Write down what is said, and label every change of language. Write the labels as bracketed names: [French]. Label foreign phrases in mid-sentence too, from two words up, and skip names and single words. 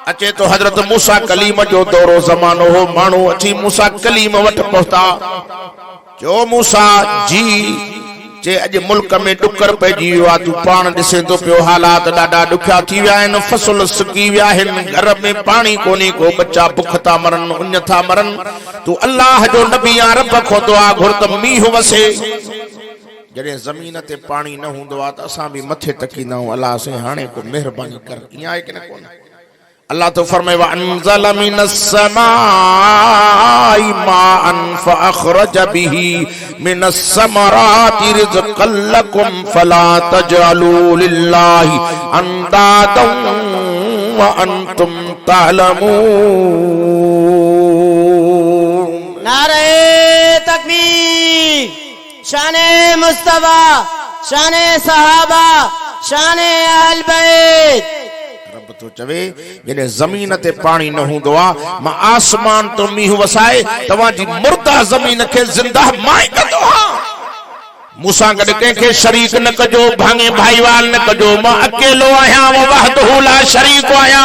[Sindhi] अचे तो हजरत मूसा कलीम जो दौरो ज़मानो हो, माण्हू अची मूसा कलीम वटि पहुता, जो मूसा जी जे अॼु मुल्क में ॾुकर पइजी वियो आहे, तूं पाण ॾिसे थो पियो हालात ॾाढा ॾुखिया थी विया आहिनि, फसल सुकी विया आहिनि, घर में पाणी कोन्हे को, बच्चा बुख था मरनि, उञ था मरनि, तूं अल्लाह जो नबी आहे, रब खां दुआ घुर त मींहुं वसे। जॾहिं ज़मीन ते पाणी न हूंदो आहे त असां बि मथे टकींदा आहियूं, अल्लाह से हाणे को महिरबानी कर। ईअं आहे कि न कोन? अल्लाह तो फरमाए [Arabic] وأنزل من السماء ماء فأخرج به من الثمرات رزقا لكم فلا تجعلوا لله أندادا وأنتم تعلمون. [Urdu] نعرۂ تکبیر، شانِ مصطفیٰ، شانِ صحابہ، شانِ اہل بیت. [Sindhi] रब तो चवे जॾहिं ज़मीन ते पाणी न हूंदो आहे, मां आसमान तो मींहुं वसाए तव्हांजी मुर्दा ज़मीन खे ज़िंदा मां ई कंदो आहियां। मूंसां गॾु कंहिंखे शरीक न कजो, भाङे भाईवाल न कजो, मां अकेलो आहियां, [Arabic] وحده لا شريك [Sindhi] आहियां।